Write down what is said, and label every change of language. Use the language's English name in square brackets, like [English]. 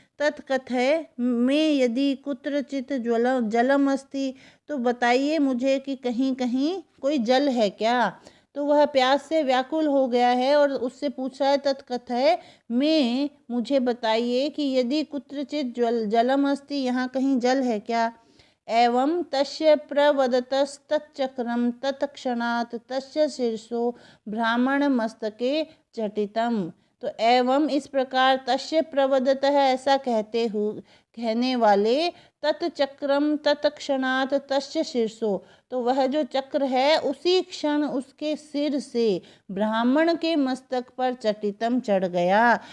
[Sanskrit] तत्कथय में यदि कुत्रचित जलम अस्ति, [Hindi] तो बताइए मुझे कि कहीं कहीं कोई जल है क्या। तो वह प्यास से व्याकुल हो गया है और उससे पूछा है तत्कथय में मुझे बताइए कि [Sanskrit] यदि कुत्रचित जलम अस्ति, [Hindi] यहाँ कहीं जल है क्या। [Sanskrit] एवं तस्य प्रवदतस्तच्चक्रं तत्क्षणात् तस्य शीर्षो ब्राह्मण मस्तके चटितम। [Hindi] तो एवं इस प्रकार [Sanskrit] तस्य प्रवदतः [Hindi] ऐसा कहने वाले [Sanskrit] तत्चक्रम तत्क्षणात् तस्य शीर्षो, [Hindi] तो वह जो चक्र है उसी क्षण उसके सिर से ब्राह्मण के मस्तक पर चटितम चढ़ गया।